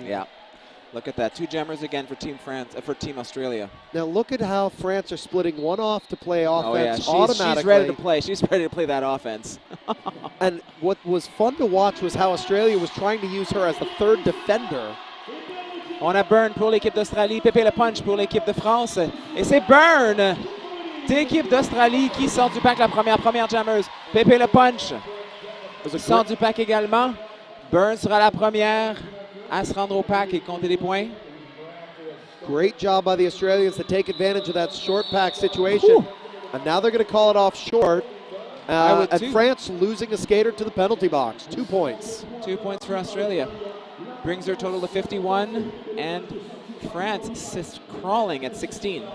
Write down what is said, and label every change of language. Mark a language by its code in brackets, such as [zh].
[en] Yeah. Look at that. 2 jammers again for Team France, for Team Australia. Now look at how France are splitting one off to play Oh yeah, offense she's automatically. ready to play. She's ready to play that offense. And what was fun to watch was how Australia was trying to use her as the third defender. [fr] On a Byrne pour l'équipe d'Australie, Pépé le punch pour l'équipe de France. Et c'est Byrne d'équipe d'Australie qui sort du pack la première jammeuse. Pépé le punch sort du pack également. Byrne sera la première à se rendre au pack et compter des points. [en] Great job by the Australians to take advantage of that short pack situation. Whew. And now they're going to call it off short. I would And too. France losing a skater to the penalty box. 2 points. 2 points for Australia. Brings their total to 51, and France is crawling at 16.